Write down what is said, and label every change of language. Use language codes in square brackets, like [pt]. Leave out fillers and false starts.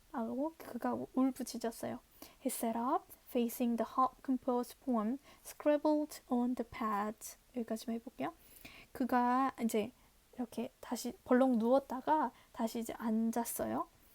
[ko] 하고 그가 울부짖었어요. [en] He sat up, facing the half-composed poem, scribbled on the pad. [ko] 여기까지만 해볼게요. 그가 이제 이렇게 다시 벌렁 누웠다가 다시 이제 앉았어요.